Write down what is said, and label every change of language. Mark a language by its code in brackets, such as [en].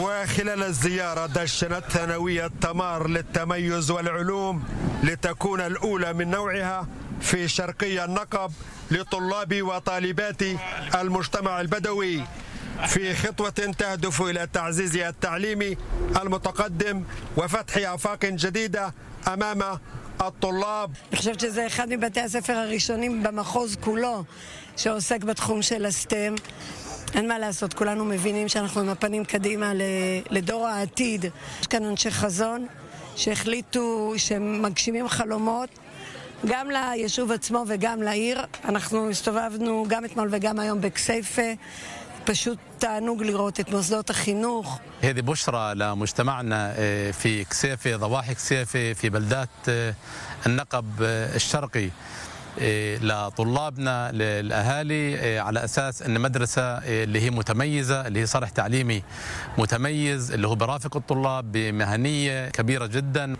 [ar] وخلال الزيارة دشنت ثانوية تمار للتميز والعلوم لتكون الأولى من نوعها في شرقي النقب لطلاب وطالبات المجتمع البدوي، في خطوة تهدف إلى تعزيز التعليم المتقدم وفتح آفاق جديدة أمام الطلاب. [he] אני חושבת שזה אחד מבתי הספר הראשונים במחוז כולו שעוסק בתחום של הסטם. אין מה לעשות, כולנו מבינים שאנחנו עם הפנים קדימה לדור העתיד. יש כאן אנשי חזון שהחליטו שמגשימים חלומות גם ליישוב עצמו וגם לעיר. אנחנו הסתובבנו גם אתמול וגם היום בכסייפה. פשוט תענוג לראות את מוסדות החינוך. [ar] هذه بشرة لمجتمعنا في كسيفة، ضواحي كسيفة، في بلدات النقب الشرقي، لطلابنا، للأهالي، على أساس أن مدرسة اللي هي متميزة، اللي هي صرح تعليمي متميز، اللي هو برافق الطلاب بمهنية كبيرة جدا.